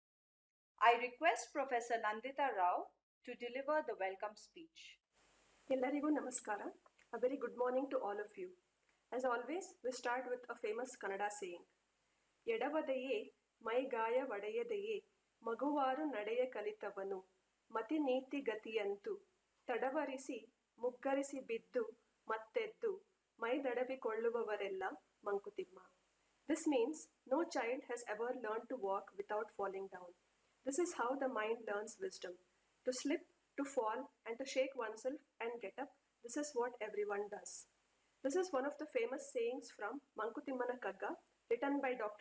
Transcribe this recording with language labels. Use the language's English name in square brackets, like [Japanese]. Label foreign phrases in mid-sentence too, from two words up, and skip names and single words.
[English] I request Professor Nandita Rao to deliver the welcome speech. [Kannada] ಎಲ್ಲರಿಗೂ ನಮಸ್ಕಾರ. [English] A very good morning to all of you. As always, we start with a famous Kannada saying, [Kannada] ಎಡವದೆಯೇ ಮೈಗಾಯ ಒಡೆಯದೆಯೇ ಮಗುವಾರು ನಡೆಯ ಕಲಿತವನು ಮತಿ ನೀತಿ ಗತಿಯಂತು ತಡವರಿಸಿ ಮುಗ್ಗರಿಸಿ ಬಿದ್ದು ಮತ್ತೆದ್ದು ಮೈದಡವಿಕೊಳ್ಳುವವರೆಲ್ಲ ಮಂಕುತಿಮ್ಮ. [English] This means no child has ever learned to walk without falling down. This is how the mind learns wisdom. To slip, to fall, and to shake oneself and get up, this is what everyone does. This is one of the famous sayings from Mankutimana Kagga, written by Dr.